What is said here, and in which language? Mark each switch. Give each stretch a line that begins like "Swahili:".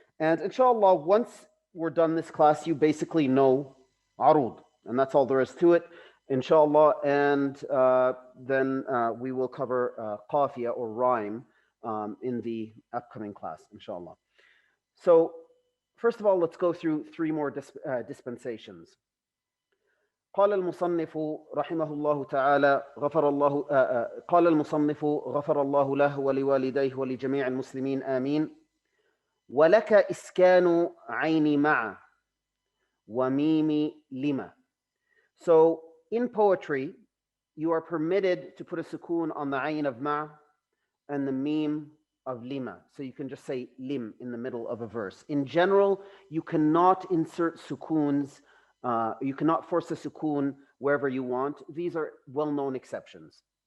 English: And inshallah, once we're done this class, you basically know aroud, and that's all there is to it, inshallah. And then we will cover qafiyah or rhyme in the upcoming class, inshallah. So first of all, let's go through 3 more dispensations.
Arabic: قال المصنف رحمه الله تعالى قال المصنف غفر الله له ولوالديه ولجميع المسلمين آمين. ولك إسكان عين مع وميم لما.
English: So in poetry, you are permitted to put a sukoon on the ayn of ma and the meme of lima. So you can just say lim in the middle of a verse. In general, you cannot insert sukoons. You cannot force a sukoon wherever you want. These are well-known exceptions.